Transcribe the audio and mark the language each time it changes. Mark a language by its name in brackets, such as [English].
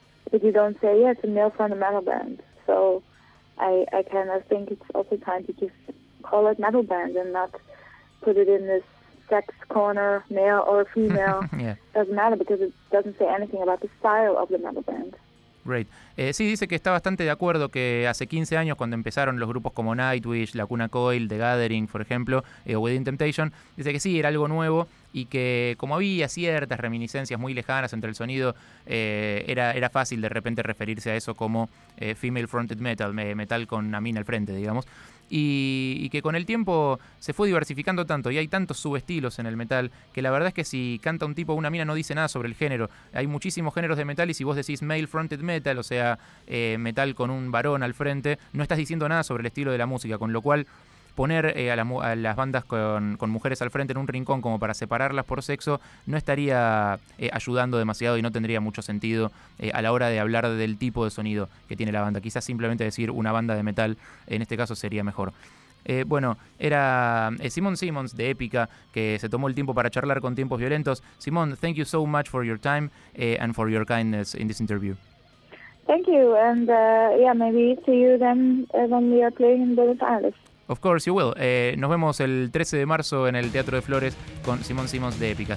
[English] But you don't say, yeah, it's a male fronted metal band. So I kind of think it's also time to just call it metal band and not put it in this sex corner, male or female. Yeah. Doesn't matter, because it doesn't say anything about the style of the metal band. Great. [Spanish] Sí, dice que está bastante de acuerdo que hace 15 años, cuando empezaron los grupos como Nightwish, Lacuna Coil, The Gathering, por ejemplo, Within Temptation, dice que sí, era algo nuevo y que como había ciertas reminiscencias muy lejanas entre el sonido, era fácil de repente referirse a eso como female fronted metal, metal con a mina al frente, digamos. Y que con el tiempo se fue diversificando tanto y hay tantos subestilos en el metal que la verdad es que si canta un tipo o una mina no dice nada sobre el género. Hay muchísimos géneros de metal y si vos decís male fronted metal, o sea, metal con un varón al frente, no estás diciendo nada sobre el estilo de la música, con lo cual poner a las bandas con mujeres al frente en un rincón como para separarlas por sexo no estaría ayudando demasiado y no tendría mucho sentido a la hora de hablar del tipo de sonido que tiene la banda. Quizás simplemente decir una banda de metal en este caso sería mejor. Bueno, era Simon Simons de Epica que se tomó el tiempo para charlar con Tiempos Violentos. [English] Simon, thank you so much for your time and for your kindness in this interview. Thank you, and yeah, maybe see you then when we are playing in Buenos Aires. Of course you will. [Spanish] Nos vemos el 13 de marzo en el Teatro de Flores con Simon Simons de Epica.